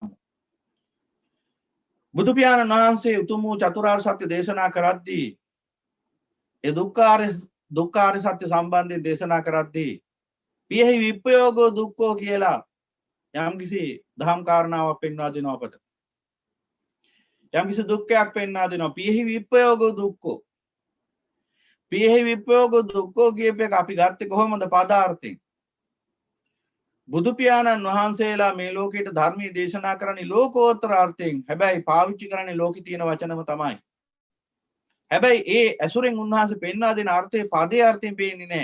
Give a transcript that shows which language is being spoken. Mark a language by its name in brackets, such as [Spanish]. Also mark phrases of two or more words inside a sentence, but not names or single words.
[Sinhala] බුදු පියාණන් වහන්සේ උතුම් වූ චතුරාර්ය සත්‍ය දේශනා කරද්දී ඒ දුක්ඛාර සත්‍ය සම්බන්ධයෙන් දේශනා කරද්දී [Pali] පියෙහි විප්‍රයෝගෝ දුක්ඛෝ [Sinhala] කියලා යම්කිසි දහම් කාරණාවක් පෙන්වා දෙනවා අපට. යම්කිසි දුක්ඛයක් පෙන්වා දෙනවා. [Pali] පියෙහි විප්‍රයෝගෝ දුක්ඛෝ. පියෙහි විප්‍රයෝගෝ දුක්ඛෝ [Sinhala] කියපේක අපි ගත්තේ කොහොමද පදාර්ථයෙන්? බුදු පියාණන් වහන්සේලා මේ ලෝකයට ධර්මයේ දේශනා කරන්නේ ලෝකෝත්තර අර්ථයෙන්. හැබැයි පාවිච්චි කරන්නේ ලෝකේ තියෙන වචනම තමයි. හැබැයි ඒ ඇසුරෙන් උන්වහන්සේ පෙන්වා දෙන අර්ථයේ පදේ අර්ථයෙන් පේන්නේ නැහැ.